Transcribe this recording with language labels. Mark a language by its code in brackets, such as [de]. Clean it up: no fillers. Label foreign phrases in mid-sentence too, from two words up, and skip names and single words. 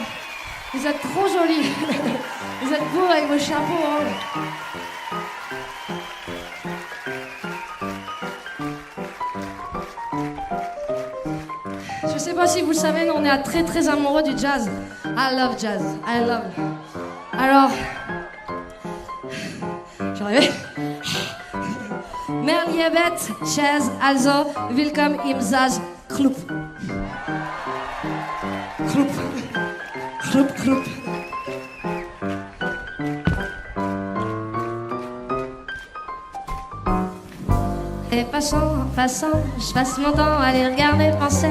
[fr] Vous êtes trop jolis. Vous êtes beaux avec vos chapeaux. Hein. Je sais pas si vous le savez, mais on est très très amoureux du jazz. [en] I love jazz, I love. [fr] Alors, j'arrive. [gsw] Mer liebet, Jazz, also, willkommen im Jazz Club. Club. Club, club. [fr] Et passant, je passe mon temps à les regarder penser.